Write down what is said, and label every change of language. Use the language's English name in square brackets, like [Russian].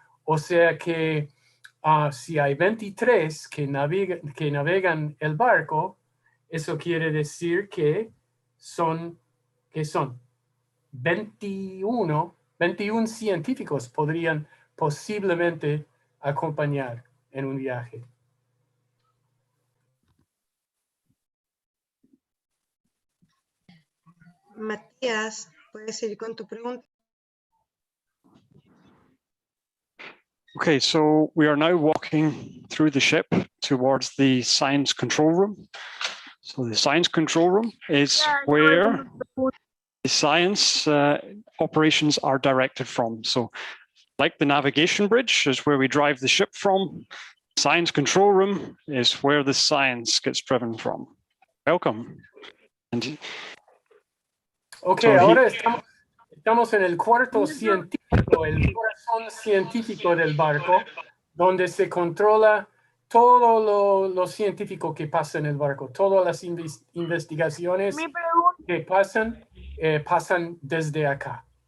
[Spanish] O sea que si hay 23 que navegan el barco, eso quiere decir que son 21 científicos podrían posiblemente acompañar en un viaje. Matías, puedes ir con tu pregunta. [English] Okay, so we are now walking through the ship towards the science control room. So the science control room is where the science operations are directed from. So like the navigation bridge is where we drive the ship from. Science control room is where the science gets driven from. Welcome. And Okay, so [Spanish] ahora estamos en el cuarto científico, el corazón científico del barco, donde se controla todo lo científico que pasa en el barco. Todas las investigaciones que pasan desde acá.